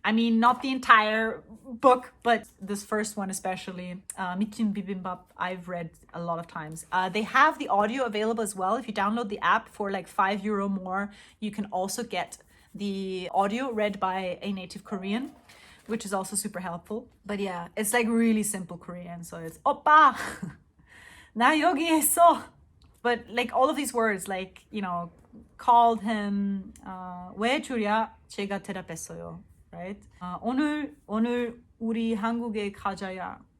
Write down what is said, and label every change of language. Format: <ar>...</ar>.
<en>I mean, not the entire book, but this first one especially, Mikin Bibimbap, I've read a lot of times. They have the audio available as well. If you download the app for like €5 more, you can also get the audio read by a native Korean, which is also super helpful. But yeah, it's like really simple Korean. So it's</en> <ko>오빠, 나 여기 있어.</ko> <en>But like all of these words, like, called him,</en> <ko>왜 줄야? 제가 대답했어요.</ko> <en>Right?</en> <ko>오늘 우리 한국에 가잖아.</ko>